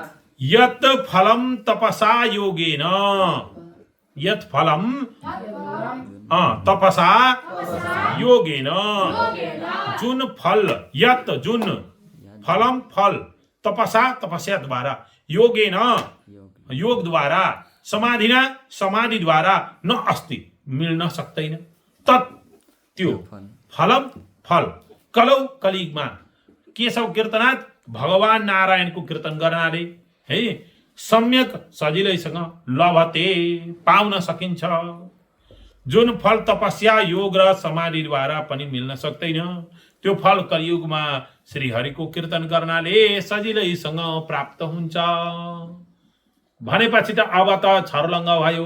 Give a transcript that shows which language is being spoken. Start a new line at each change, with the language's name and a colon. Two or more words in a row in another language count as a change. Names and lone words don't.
Sanskrit: यत् फलम तपसा योगेन, यत् फलम तपसा योगेन,
Nepali: जुन फल, यत् जुन फलम फल, तपसा तपस्या द्वारा, योगेन योग द्वारा, समाधिना समाधि द्वारा
Sanskrit: न अस्ति
Nepali: मिल्न सक्दैन। तत् त्यो फलम फल कलौ कलियुगमा
Sanskrit: केशव कीर्तनात्
Nepali: भगवान नारायणको कीर्तन गर्नाले है सम्यक सजिलैसँग लभते पाउन सकिन्छ। जुन फल तपस्या योग र समाधि द्वारा पनि मिल्न सक्दैन त्यो फल कलियुगमा श्री हरिको कीर्तन गर्नाले सजिलैसँग प्राप्त हुन्छ भनेपछि त अब त छर्लङ्ग भयो।